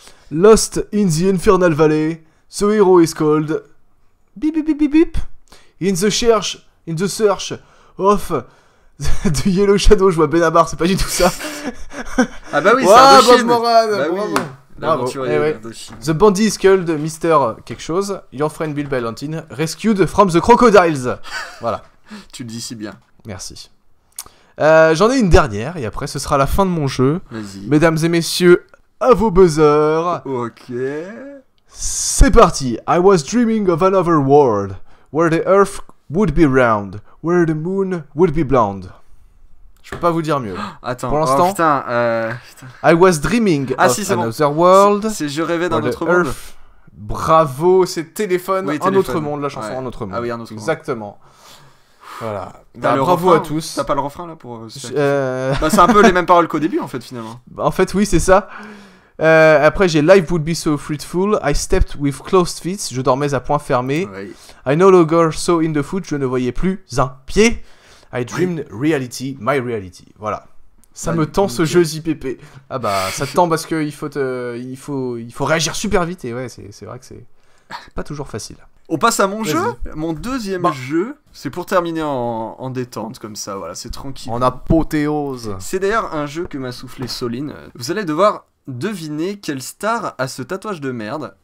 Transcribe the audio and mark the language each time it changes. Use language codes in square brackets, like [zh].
[en] Lost in the Infernal Valley, the hero is called beep beep beep beep beep. In the search of the Yellow Shadow. [fr] Je vois Benabar, c'est pas du tout ça. Ah bah oui, wow, c'est Indochine. Bob Moran, bah bravo. Oui. [en] Bravo. Ouais. The bandit is called Mr. [fr] quelque chose. [en] Your friend Bill Ballantine rescued from the crocodiles. Voilà. [fr] Tu le dis si bien. Merci. J'en ai une dernière et après ce sera la fin de mon jeu. Vas-y. Mesdames et messieurs, à vos buzzers. Ok. C'est parti. [en] I was dreaming of another world where the earth would be round, where the moon would be blonde. [fr] Je peux pas vous dire mieux. Attends, pour l'instant, putain. [en] I was dreaming of another world. [fr] C'est Je rêvais d'un autre monde. Bravo, c'est téléphone, oui, un autre monde, la chanson Un autre monde. Ah oui, un autre monde. Exactement. Voilà. Bravo à tous. T'as pas le refrain là pour. Bah, c'est un peu les mêmes paroles qu'au début en fait finalement. En fait, oui, c'est ça. Après, j'ai [en] Life would be so fruitful. I stepped with closed feet. [fr] Je dormais à point fermé. Oui. [en] I no longer saw in the foot. [fr] Je ne voyais plus un pied. [en] I dreamed reality, my reality. [fr] Voilà. Ça me tend ce jeu JPP. Ah bah, ça te tend parce que il faut réagir super vite et ouais, c'est vrai que c'est pas toujours facile. On passe à mon jeu. Mon deuxième jeu, c'est pour terminer en détente comme ça. Voilà, c'est tranquille. En apothéose. C'est d'ailleurs un jeu que m'a soufflé Soline. Vous allez devoir deviner quelle star a ce tatouage de merde.